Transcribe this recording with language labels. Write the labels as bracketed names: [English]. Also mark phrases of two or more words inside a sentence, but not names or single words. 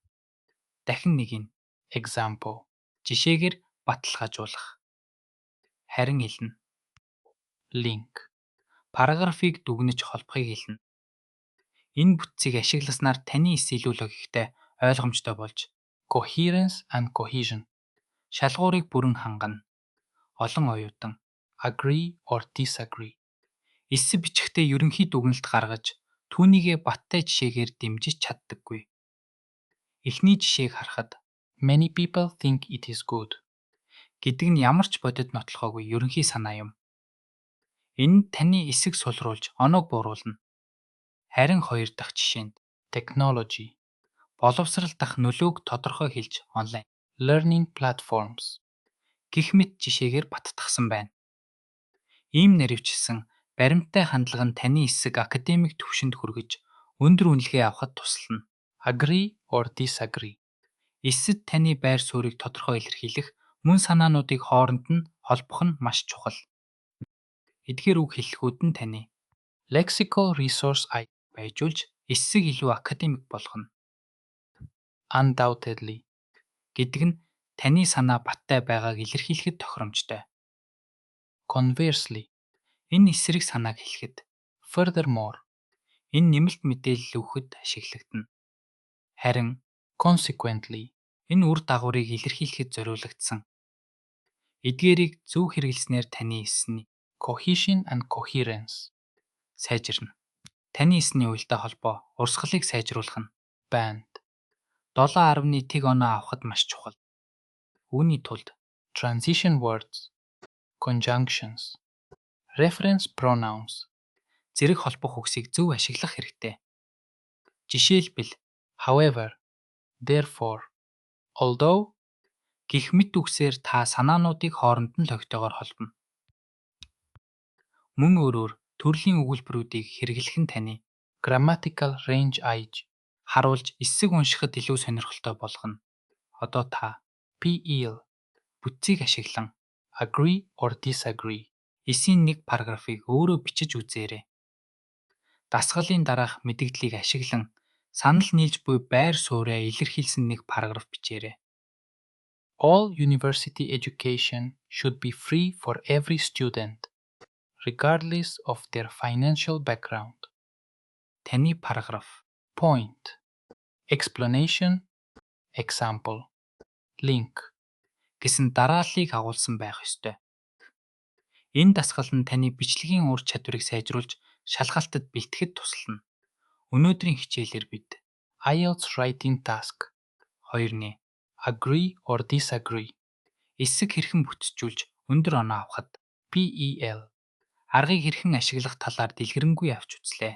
[Mongolian] Дахин нэг нь example. Жишээгээр баталгаажуулах. Харин хэлнэ. Link. Параграфыг дүгнэж холбохыг хэлнэ. Энэ бүтцийг ашигласнаар таны эс илүү логиктэй, ойлгомжтой болж [English] coherence and cohesion [Mongolian] шалгуурыг бүрэн хангана. Олон оюутан [English] agree or disagree [Mongolian] эс бичихдээ ерөнхий дүгнэлт гаргаж түүнийгээ баттай жишээгээр дэмжиж чаддаггүй. Эхний жишээг харахад [English] many people think it is good [Mongolian] гэдэг нь ямар ч бодит нотлохоогүй ерөнхий санаа юм. Энэ таны эсэг сулруулж оноог бууруулна. Харин 2 дахь жишээнд technology боловсрал дах нөлөөг тодорхой хэлж онлайн [English] learning platforms [Mongolian] гэх мэт жишээгээр баттгсан байна. Ийм наривчилсан баримттай хандлага нь таны эсэг академик түвшинд хүргэж өндөр үнэлгээ авахд туслана. [English] Agree or disagree. [Mongolian] Эсэд таны байр суурийг тодорхой илэрхийлэх мөн санаануудыг хооронд нь холбох нь маш чухал. Эдгээр үг хэллэгүүд нь таны [English] lexical resource [Mongolian] байжуулж эсэг илүү академик болгоно. Undoubtedly гэдэг нь таны санаа баттай байгааг илэрхийлэхэд тохиромжтой. Conversely энэ эсрэг санааг хэлэхэд furthermore энэ нэмэлт мэдээлэл өгөхөд ашиглагдана. Харин consequently энэ үр дагаврыг илэрхийлэхэд зориулагдсан. Эдгээрийг зөв хэрэглэснээр таны эсний [English] cohesion and coherence [Mongolian] сайжирна. Таны эсний уялдаа холбоо урсгалыг сайжруулах нь band 7.1 оноо авахд маш чухал. Үүний тулд [English] transition words, conjunctions, reference pronouns [Mongolian] зэрэг холбох үгсийг зөв ашиглах хэрэгтэй. Жишээлбэл [English] however, therefore, although [Mongolian] гэх мэт үгсээр та санаануудыг хооронд нь логитойгоор холбоно. Мөн өөрөөр төрлийн өгүүлбэрүүдийг хэрэглэх нь таны [English] grammatical range [Mongolian] аяж харуулж эсэг уншихад илүү сонирхолтой болгоно. Одоо та PEL бүтцийг ашиглан [English] agree or disagree [Mongolian] эсийн нэг параграфыг өөрөө бичиж үзээрэй. Дасгалын дараах мэдээллийг ашиглан санал нийлж буй байр суурьа илэрхийлсэн нэг параграф бичээрэй. [English] All university education should be free for every student, regardless of their financial background. [Mongolian] Таны параграф. Point. [English] Explanation. Example. [Mongolian] Link гэсэн дарааллыг агуулсан байх ёстой. Энэ дасгал нь таны бичлэгийн ур чадварыг сайжруулж шалгалтад бэлтгэхэд туслана. Өнөөдрийн хичээлээр бид [English] IELTS writing task [Mongolian] 2-ны [English] agree or disagree [Mongolian] эсэг хэрхэн бүтцжүүлж өндөр оноо авахд PEL аргыг хэрхэн ашиглах талаар дэлгэрэнгүй авч үзлээ.